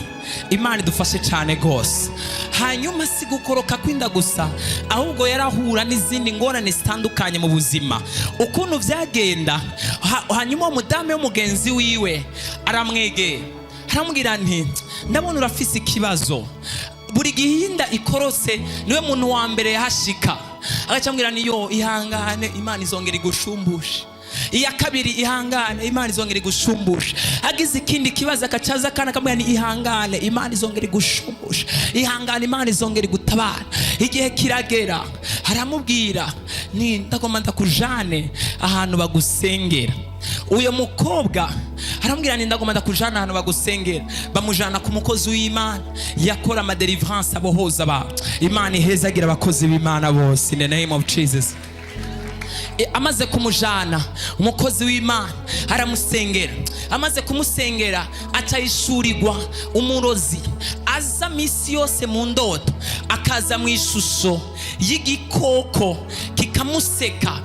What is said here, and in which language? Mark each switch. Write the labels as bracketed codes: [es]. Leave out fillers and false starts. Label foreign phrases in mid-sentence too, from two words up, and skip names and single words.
[rn] Imana idufashe cyane gose. Hanyuma si gukoroka kw'inda gusa, ahubwo yarahura n'izindi ngorane zitandukanye mu buzima. Ukuntu vyagenda, hanyuma umudame w'umugenzi wiwe aramwegera, aramubwira nti ndabona urafise ikibazo. Buri gihe inda ikorose niwe muntu wa mbere yahashika. Agacambwira ni yo ihangane, Imana izongera igushumbushe. Iya kabiri ihangane, Imana izongera igushumbushe. Agize ikindi kibazo akacaza kana kamwe ni ihangane, Imana izongera igushumbushe. Ihangane, Imana izongera gutabara. Igihe kiragera haramubwira ni ndagomba ndakujane ahantu bagusengera. Uyo mukobwa haramubwira ni ndagomba ndakujana ahantu bagusengera. Bamujana ku mukozi w'Imana yakora ama deliverance abohoza abantu. Imana ihezagira abakozi b'Imana bose [en] in the name of Jesus. [rn] Amaze kumujana umukozi w'Imana aramusengera. Amaze kumusengera acayishurirwa umurozi aza misi yose mu ndoto, akaza mu ishusho y'igikoko kikamuseka.